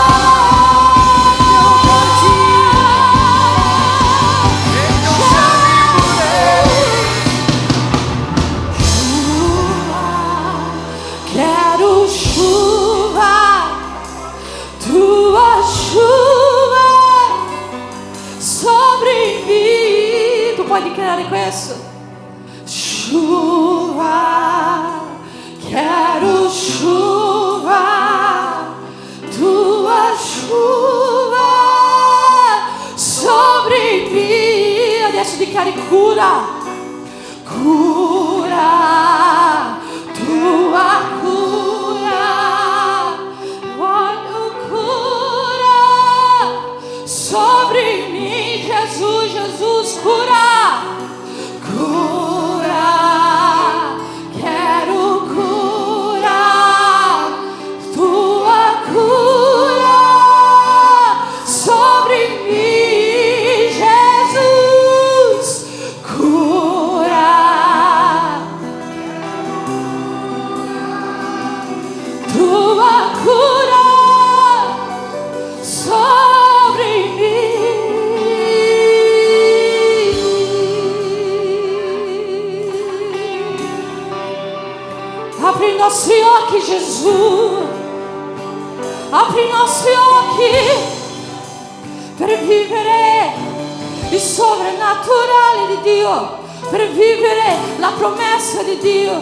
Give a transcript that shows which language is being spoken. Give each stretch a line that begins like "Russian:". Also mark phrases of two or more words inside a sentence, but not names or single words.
Portuguese: Quero chuva, tua chuva sobre mim. Tu pode declarar com isso? Chuva, quero chuva, tua chuva
Italian: adesso dichiari cura,
Portuguese: cura, tua cura,
Italian: voglio cura
Portuguese: sobre mim, Jesus, Jesus, cura, cura, quero cura, tua cura sobre mim, Jesus, cura, tua cura sobre mim.
Italian: Apri i nostri occhi, Gesù, apri i nostri occhi per vivere il sovrannaturale di Dio, per vivere la promessa di Dio.